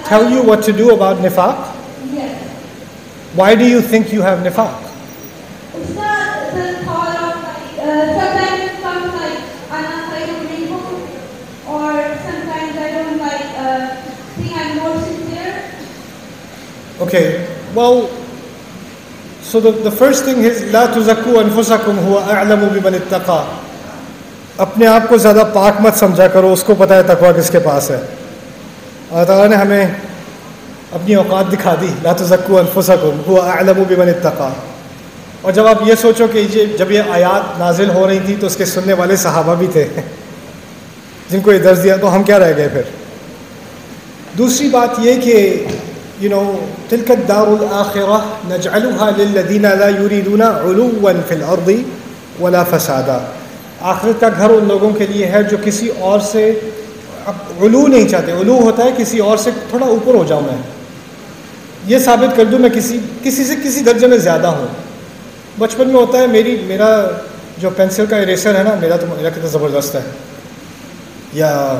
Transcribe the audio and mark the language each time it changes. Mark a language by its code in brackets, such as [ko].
[en] Tell you what to do about nifaq? Yes. Why do you think you have nifaq? It's not the thought of like, sometimes it comes like, I'm not like a rainbow, or sometimes I don't like, think I'm more sincere. Okay, well, so the first thing is [ar] لا تزكوا أنفسكم هو أعلم بمن اتقى. [ur] اپنے آپ کو زیادہ پاک مت سمجھا کرو, اس کو پتہ ہے تقویٰ کس کے پاس ہے. اللہ تعالیٰ نے ہمیں اپنی اوقات دکھا دی. [ar] لا تزكوا أنفسكم هو أعلم بمن اتقى. [ur] اور جب آپ یہ سوچو کہ جب یہ آیات نازل ہو رہی تھی تو اس کے سننے والے صحابہ بھی تھے جن کو یہ درس دیا, تو ہم کیا رہ گئے پھر. دوسری بات یہ کہ [ar] تلك الدار الآخرة نجعلها للذين لا يريدون علوا في الأرض ولا فسادا. [ur] آخرت کا گھر ان لوگوں کے لیے ہے جو کسی اور سے علو نہیں چاہتے. علو ہوتا ہے کسی اور سے تھوڑا اوپر ہو جاؤں, میں یہ ثابت کر دوں میں کسی سے کسی درجے میں زیادہ ہوں. بچپن میں ہوتا ہے, میرا جو پینسل کا اریسر ہے نا, میرا کتنا زبردست ہے, یا